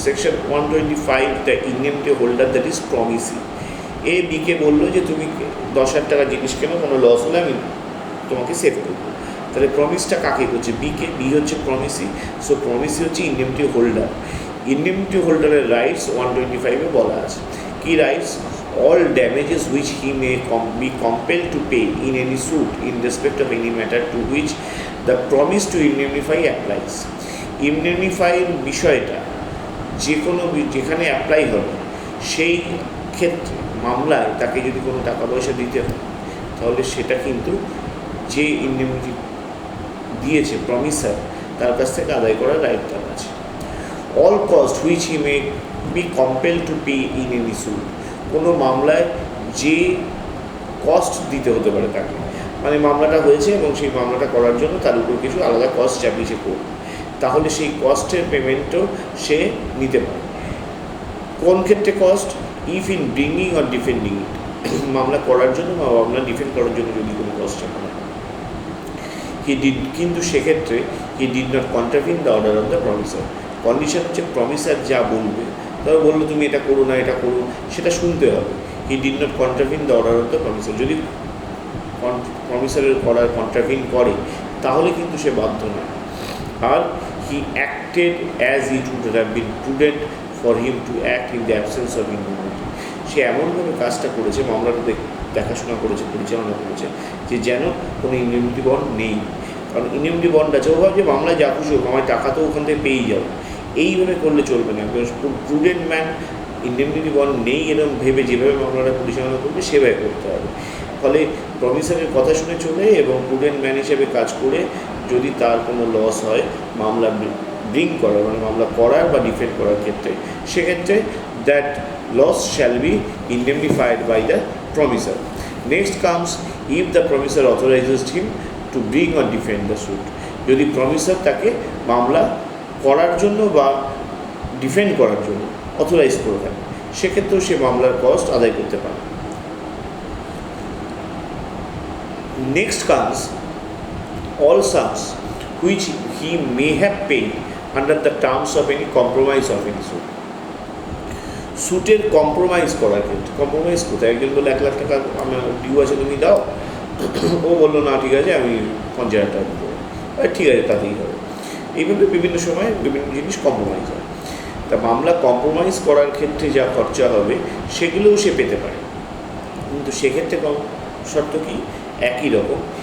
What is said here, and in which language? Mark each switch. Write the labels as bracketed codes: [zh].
[en] Section 125, the indemnity holder that is promisee. [bn] এ বিকে বললো যে তুমি 10,000 টাকা জিনিস কেন, কোনো লস হলে আমি তোমাকে সেভ করবো। তাহলে প্রমিসটা কাকে করছে? বিকে। বি হচ্ছে প্রমিসি, সো প্রমিসি হচ্ছে ইন্ডেমনিটি হোল্ডার। ইন্ডেমনিটি হোল্ডারের রাইটস 125-এ বলা আছে। কি rights? [en] all damages which he may be compelled to pay in any suit in respect of any matter to which the promise to indemnify applies. [bn] ইন্ডেমনিফাইয়ের বিষয়টা যেখানে apply হবে, সেই ক্ষেত্রে মামলায় তাকে যদি কোনো টাকা পয়সা দিতে হয়, তাহলে সেটা কিন্তু যে ইন্ডেমনিটি দিয়েছে প্রমিসার, তার কাছ থেকে আদায় করার রাইট তার আছে। [en] All cost which he may be compelled to pay in any suit. [bn] কোনো মামলায় যে কস্ট দিতে হতে পারে তাকে, মানে মামলাটা হয়েছে এবং সেই মামলাটা করার জন্য তার উপর কিছু আলাদা কস্ট চাপিয়ে সে করবে, তাহলে সেই কস্টের পেমেন্টও সে নিতে পারে। কোন ক্ষেত্রে cost? [en] if in bringing or defending it, [bn] মামলা করার জন্য বা মামলা ডিফেন্ড করার জন্য যদি কোনো কস্ট চাপানো হয়। কিন্তু সেক্ষেত্রে [en] He did not contravene the order of the promisor. [bn] Condition হচ্ছে প্রমিসার যা বলবে, তবে বললো তুমি এটা করো না, এটা করো, সেটা শুনতে হবে। [en] He did not contravene the order of the promisor. [bn] যদি প্রমিসারের অর্ডার কন্ট্রাভিন করে তাহলে কিন্তু সে বাধ্য নয়। [en] আর he acted as it would have been prudent for him to act in the absence of indemnity. [bn] সে এমনভাবে কাজটা করেছে, মামলাটা দেখাশোনা করেছে, পরিচালনা করেছে, যে যেন কোনো ইন্ডেমনিটি বন্ড নেই। কারণ ইন্ডেমনিটি বন্ড আছে, ও ভাবছে মামলায় যা খুশি হোক, আমার টাকা তো ওখান থেকে পেয়েই যাবো। এইভাবে করলে চলবে না। প্রুডেন্ট ম্যান ইন্ডেমনিটি বন্ড নেই এরকম ভেবে যেভাবে মামলাটা পরিচালনা করবে সেভাবে করতে হবে। ফলে প্রমিসারের কথা শুনে চলে এবং প্রুডেন্ট ম্যান হিসেবে কাজ করে যদি তার কোনো লস হয় মামলা ব্রিং করার, মানে মামলা করার বা ডিফেন্ড করার ক্ষেত্রে, সেক্ষেত্রে [en] That loss shall be indemnified by the promisor. Next comes if the promisor authorises him to bring or defend the suit. [bn] যদি প্রমিসার তাকে মামলা করার জন্য বা ডিফেন্ড করার জন্য অথরাইজ করে থাকে, সেক্ষেত্রেও সে মামলার কস্ট আদায় করতে পারে। [en] Next comes all sums which he may have paid under the terms of any compromise of any suit. [bn] সুটের compromise করার ক্ষেত্রে, কম্প্রোমাইজ কোথায়, একজন বললো 1 লাখ টাকা আমার ডিউ আছে তুমি দাও, ও বললো না ঠিক আছে আমি 50,000 টাকা দেবো, ঠিক আছে তাতেই হবে। এইভাবে বিভিন্ন সময় বিভিন্ন জিনিস কম্প্রোমাইজ হয়। তা মামলা কম্প্রোমাইজ করার ক্ষেত্রে যা খরচা হবে সেগুলোও সে পেতে পারে, কিন্তু সেক্ষেত্রে শর্ত কি, একই রকম।